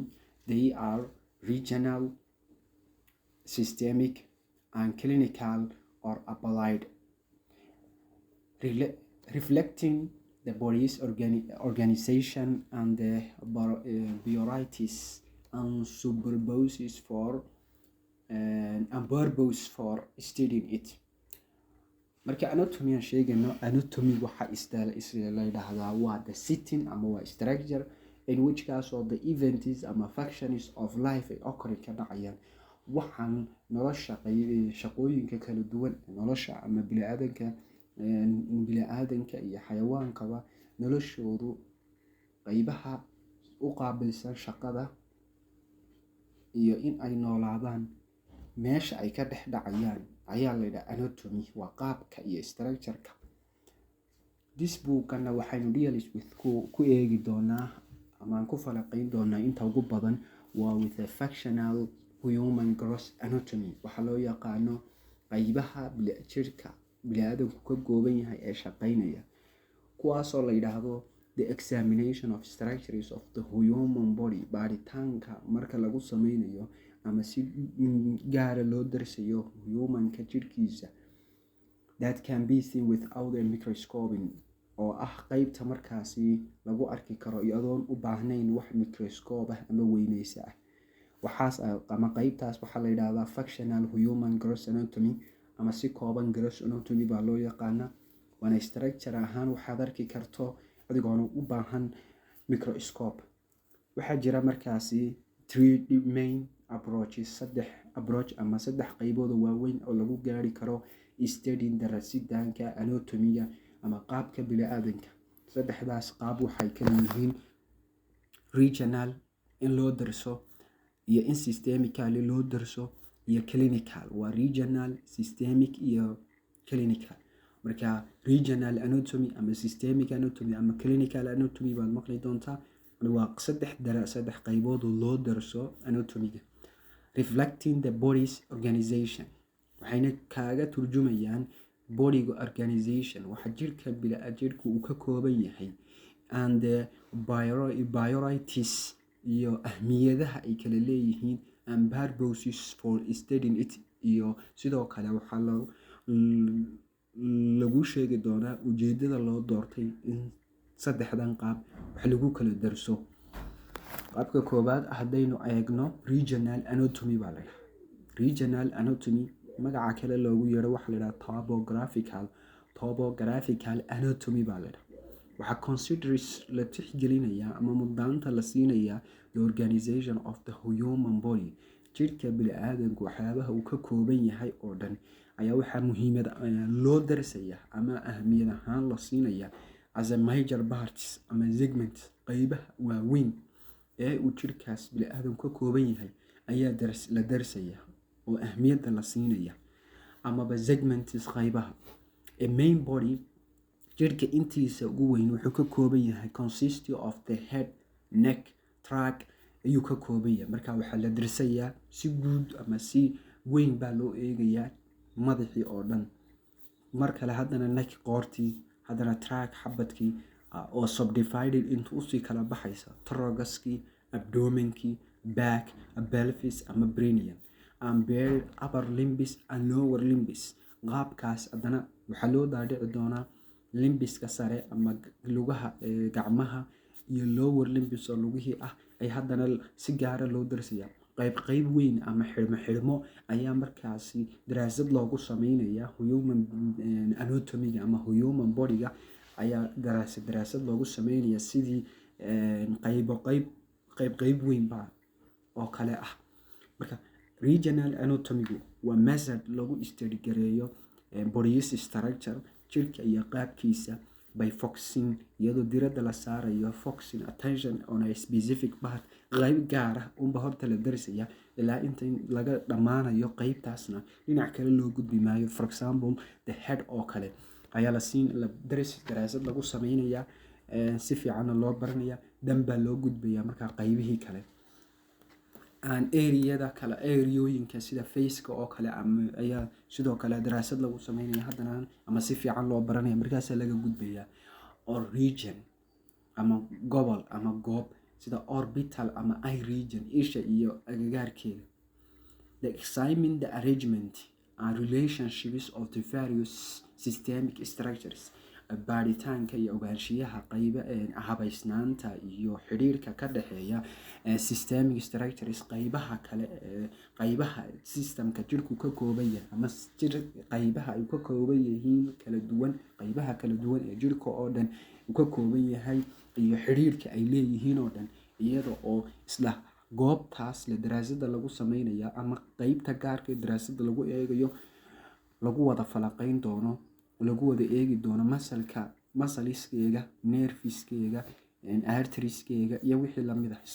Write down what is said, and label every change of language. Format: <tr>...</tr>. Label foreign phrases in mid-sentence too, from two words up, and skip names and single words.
<en>They are regional, systemic, and clinical or applied. Reflecting the body's organization and the priorities and purpose for studying it.</en> <so>Marka anatomy aan sheegayno, anatomy waxa la yiraahdaa waa</so> <en>the setting</en> <so>ama waa</so> <en>structure in which</en> <so>kaas oo</so> <en>the events</en> <so>ama</so> <en>functions of life</en> <so>ay occur ka dhacayaan. Waxaan nolosha shaqooyinka kala duwan nolosha ama bini'aadanka iyo xayawaankaba noloshoodu qaybaha u qaabilsan shaqada iyo in ay noolaadaan meesha ay ka dhex dhacayaan ayaa la yiraahdaa anatomy. Waa qaabka iyo structure-ka.</so> <en>This book-</en> <so>ana waxaynu</so> <en>deals with</en> <so>ku eegi doonaa ama aan ku falanqeyn doonaa inta ugu badan waa</so> <en>with the functional human gross anatomy.</en> <so>Waxa loo yaqaano qaybaha jirka bini'aadanku ka kooban yahay ee shaqeynaya, kuwaasoo la yiraahdo</so> <en>the examination of structures of the human body.</en> <so>Baaritaanka marka lagu sameynayo ama si gaar loo darsayo humanka jirkiisa,</so> <en>that can be seen without a microscope,</en> <so>oo ah qaybta markaasi lagu arki karo iyadoon u baahnayn wax microscope ah ama weyneysa ah. Waxaas ama qaybtaas waxaa la yiraahdaa</so> <en>functional human gross anatomy</en> <so>ama si kooban</so> <en>gross anatomy</en> <so>baa loo yaqaanaa. Waana structure ahaan waxaad arki karto adigoon u baahan microscope. Waxaa jira markaasi</so> <en>three main approaches,</en> <so>saddex qaybood oo waaweyn oo lagu gaari karo studying darasitaanka anatomy-ga ama qaabka bini'aadanka. Saddexdaas qaab waxay kala yihiin regional in loo darso, iyo in systemically loo darso, iyo clinical. Waa regional, systemic iyo clinical. Marka</so> <en>regional anatomy</en> <so>ama</so> <en>systemic anatomy</en> <so>ama</so> <en>clinical anatomy</en> <so>baad maqli doontaa. Waa saddex qaybood oo loo darso anatomy-ga.</so> <en>Reflecting the body's organization,</en> <so>waxayna kaaga turjumayaan</so> <en>body organization,</en> <so>waxa jirku uu ka kooban yahay,</so> <en>and the priorities</en> <so>iyo ahmiyadaha ay kala leeyihiin,</so> <en>and purposes for studying it.</en> <so>Iyo sidoo kale waxaa lagu sheegi doonaa ujeedada loo doortay in saddexdan qaab wax lagu kala darso. Qaabka koowaad haddaynu eegno</so> <en>regional anatomy</en> <so>baa la yiraahdaa.</so> <en>Regional anatomy</en> <so>magaca kale loogu yeero waxa la yiraahdaa</so> <en>topographical anatomy</en> <so>baa la yiraahdaa. Waxaa considers la tixgelinayaa ama mudnaanta la siinayaa</so> <en>the organization of the human body.</en> <so>Jirka bini'aadanku waxyaabaha uu ka kooban yahay oo dhan ayaa waxaa muhiimad loo darsayaa ama ahmiyad ahaan la siinayaa</so> <en>as a major parts</en> <so>ama segments. Qaybaha waaweyn ee uu jirkaas bini'aadanku ka kooban yahay ayaa la darsayaa oo ahmiyadda la siinaya, amaba segments qaybaha.</so> <en>A main body,</en> <so>jirka intiisa ugu weyn wuxuu ka kooban yahay</so> <en>consist of the head, neck, trunk</en> <so>ayuu ka kooban yahay. Marka waxaa la dirsayaa si guud ama si weyn baa loo eegayaa madaxii oo dhan. mar kale haddana neck qoortii, haddana trunk xabadkii, oo subdivided inta usii kala baxaysa thoraxkii, abdomenkii,</so> <en>back, pelvis ama perineum, and buried upper limbs and lower limbs.</en> <so>qaabkaas haddana waxaa loo dhaadhici doonaa limbiska sare ama lugaha, gacmaha, iyo</so> <en>lower limbs</en> <so>oo lugihii ah ay haddana si gaara loo darsayaa. qayb weyn ama xidhmo ayaa markaasi daraasad loogu sameynaya</so> <en>human anatomy-</en> <so>ga ama</so> <en>human body-</en> <so>ga ayaa daraasad loogu sameynaya sidii qayb weyn baa oo kale ah. Marka</so> <en>regional anatomy-</en> <so>gu waa method lagu study gareeyo</so> <en>body's structure,</en> <so>jirka iyo qaabkiisa</so> <en>by focusing,</en> <so>iyadoo diradda la saarayo</so> <en>focusing attention on a specific part,</en> <so>qayb gaar ah unba horta la darsaya ilaa inta laga dhammaanayo qaybtaasna dhinac kale loo gudbi maayo.</so> <en>For example, the head</en> <so>oo kale ayaa daraasad lagu sameynaya, si fiicanna loo baranaya, dan baa loo gudbaya markaa qaybihii kale. And areooyinka sida faceka oo kale ayaa sidoo kale daraasad lagu sameynaya haddana ama si fiican loo baranaya, markaasaa laga gudbaya.</so> <en>Or region</en> <so>ama gobol ama goob sida orbital ama</so> <en>eye region,</en> <so>isha iyo agagaarkeeda.</so> <en>The examine the arrangement and relationships of the various systemic structures,</en> <so>baaritaanka iyo ogaanshiyaha habaysnaanta iyo xidhiirka ka dhexeeya</so> <en>systemic structures,</en> <so>qaybaha systemka jirku ka kooban yahay ama qaybaha ay ka kooban yihiin qaybaha kala duwan ee jirka oo dhan uu ka kooban yahay iyo xidhiirka ay leeyihiin oo dhan, iyada oo isla goobtaas la daraasada lagu sameynaya ama qaybta gaarka daraasada lagu eegayo lagu wada falaqeyn doono, lagu wada eegi doono muscleskeega, nerveskeega, arterieskeega iyo wixii lamid ah.</so>